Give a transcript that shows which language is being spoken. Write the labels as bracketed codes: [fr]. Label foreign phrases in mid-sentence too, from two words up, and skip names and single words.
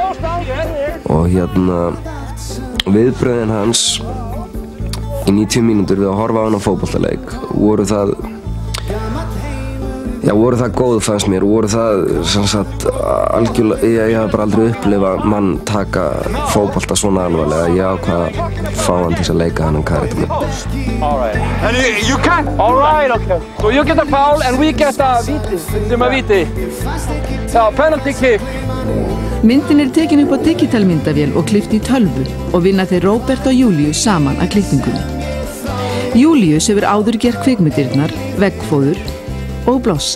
[is] Og viðbrögðin hans í 90 mínútur við að horfa á hann á fótboltaleik voru það góð fannst mér, voru það sem sagt algjörlega, ég hef bara aldrei upplifað mann taka fótbolta svona alvarlega, ég ákvað að fá hann til að leika hann karakter minn. [en] And you can? All right, okay. So you get a foul and we get a viti, [is] sem að viti. [en] Já, penalty kick. [is] Myndin er tekin upp á digitalmyndavél og klippt í tölvu og vinna þeir Róbert og Júlíus saman að klippingunni. Júlíus hefur áður gert kvikmyndirnar, Veggfóður og Blossa.